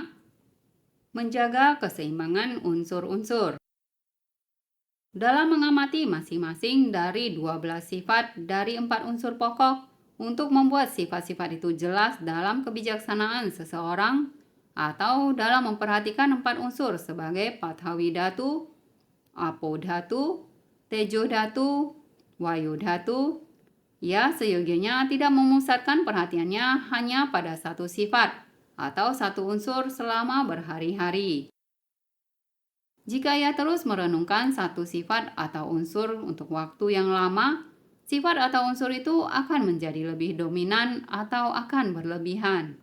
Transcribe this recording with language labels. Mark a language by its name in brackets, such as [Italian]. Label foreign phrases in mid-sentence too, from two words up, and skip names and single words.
[Indonesian] Menjaga keseimbangan unsur-unsur. Dalam mengamati masing-masing dari 12 sifat dari 4 unsur pokok untuk membuat sifat-sifat itu jelas dalam kebijaksanaan seseorang atau dalam memperhatikan 4 unsur sebagai [Pali] pathawi dhatu, apo dhatu, tejo dhatu, wayo dhatu, [Indonesian] ia seyogianya tidak memusatkan perhatiannya hanya pada satu sifat atau satu unsur selama berhari-hari. Jika ia terus merenungkan satu sifat atau unsur untuk waktu yang lama, sifat atau unsur itu akan menjadi lebih dominan atau akan berlebihan.